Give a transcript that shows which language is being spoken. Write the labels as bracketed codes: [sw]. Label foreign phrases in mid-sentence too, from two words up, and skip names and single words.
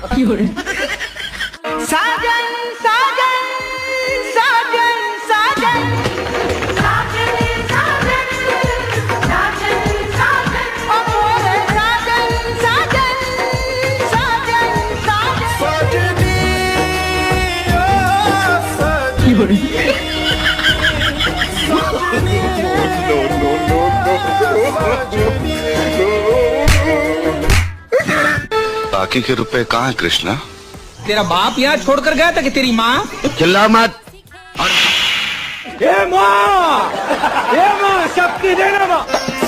[hi] साजन साजन साजन साजन साजन साजन साजन साजन अमोरे साजन साजन साजन साजन साजनी ओ साजनी बाकी के रुपए कहाँ है कृष्णा? तेरा बाप यहाँ छोड़कर गया था कि तेरी माँ? चिल्ला मत। ए माँ शक्ति देना माँ।